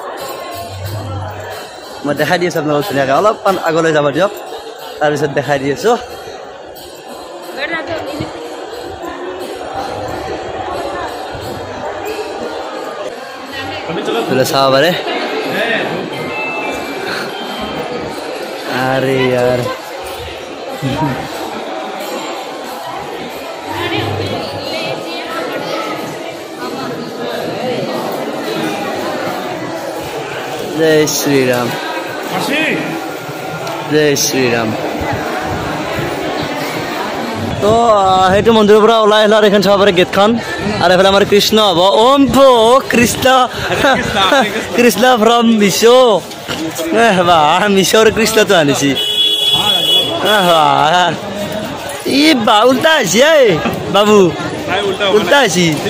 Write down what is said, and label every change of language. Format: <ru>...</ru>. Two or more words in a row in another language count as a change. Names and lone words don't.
<as>মই দেখাই দি আছোঁ আপোনালোক ধুনীয়াকৈ অলপমান আগলৈ যাব দিয়ক তাৰপিছত দেখাই দি আছোঁ চাব পাৰে</as> <hi>अरे यार जय श्री राम जय श्री राम</hi> <as>তো সেইটো মন্দিৰৰ পৰা ওলাই আহিলোঁ আৰু এইখন চাব পাৰে গেটখন আৰু এইফালে আমাৰ কৃষ্ণ হ'ব ওম ভো কৃষ্ণ কৃষ্ণ ফ্ৰম মিছো বাহ মিছৰ কৃষ্ণটো আনিছি ই বা উল্টা হৈছে বাবু উল্টা হৈছে</as>